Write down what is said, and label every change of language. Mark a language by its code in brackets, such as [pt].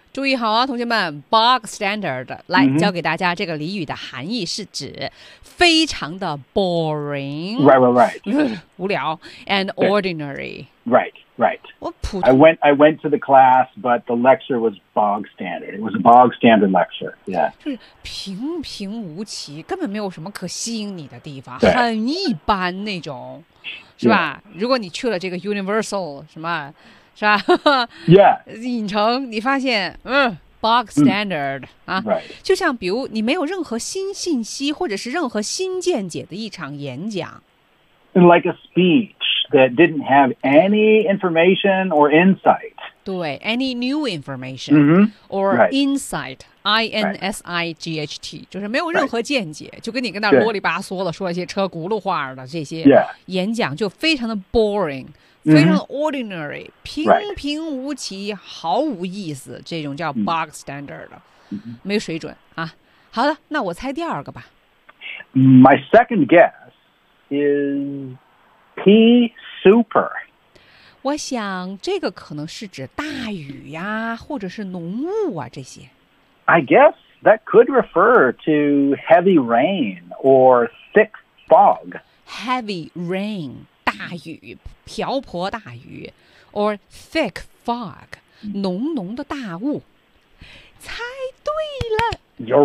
[zh] 注意好啊，同学们 ，bog standard 来、教给大家这个俚语的含义是指非常的 boring. [en] Right, right, right. 无聊 and ordinary. Right, right. [zh] 我普通 [en] I went to the class, but the lecture was bog standard. It was a bog standard lecture. Yeah. [zh] 就是平平无奇，根本没有什么可吸引你的地方，很一般那种。是吧、 [en] yeah. [zh] 如果你去了这个 Universal, 什么是吧 [en] ?Yeah. [zh] 影城你发现bog standard,、啊 [en] right. [zh] 就像比如你没有任何新信息或者是任何新见解的一场演讲。 [en] Like a speech that didn't have any information or insight. 对 any new information、 mm-hmm. or、right. insight, I-N-S-I-G-H-T,、right. [zh] 就是没有任何见解、right. 就跟你跟那啰里吧嗦的说一些车轱辘话的这些演讲就非常的 boring、 [en] yeah. [zh] 非常 ordinary、mm-hmm. 平平无奇、right. 毫无意思这种叫 bog standard、 [en] mm-hmm. [zh] 没水准啊。好的那我猜第二个吧 [en] My second guess is P super [zh] 我想这个可能是指大雨呀、或者是浓雾啊这些。 [en] I guess that could refer to heavy rain or thick fog. Heavy rain, [zh] 大雨,瓢泼大雨 [en] or thick fog, [zh] 浓浓的大雾。猜对了。